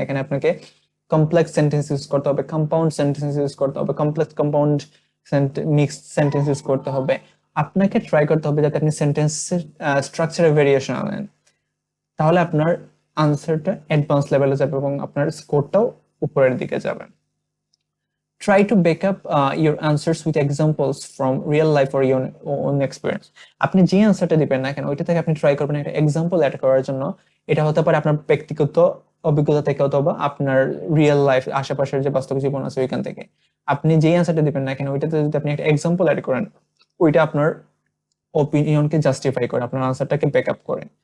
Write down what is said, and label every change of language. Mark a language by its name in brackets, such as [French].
[Bangla] এখানে আপনাকে complex sentence use করতে হবে, কম্পাউন্ড সেন্টেন্স ইউজ করতে হবে, complex compound mixed sentence use করতে হবে। আপনাকে ট্রাই করতে হবে যাতে আপনি সেন্টেন্সের স্ট্রাকচারে ভেরিয়েশন আনেন, তাহলে আপনার আনসারটা অ্যাডভান্স লেভেলে যাবে এবং আপনার স্কোরটাও উপরের দিকে যাবে। [English] Try to back up your answers with examples from real life or your own experience. [Bangla] আপনি যে আনসারটা দিবেন না কেন ওইটা থেকে আপনি ট্রাই করবেন একটা এক্সাম্পল অ্যাড করার জন্য। এটা হতে পারে আপনার ব্যক্তিগত অভিজ্ঞতা থেকে অথবা আপনার রিয়েল লাইফ, আশেপাশের যে বাস্তব জীবন আছে ওইখান থেকে। আপনি যে আনসারটা দিবেন না কেন ওইটাতে যদি আপনি একটা এক্সাম্পল অ্যাড করেন, ওইটা আপনার অপিনিয়নকে জাস্টিফাই করে, আপনার আনসারটাকে ব্যাক আপ করে।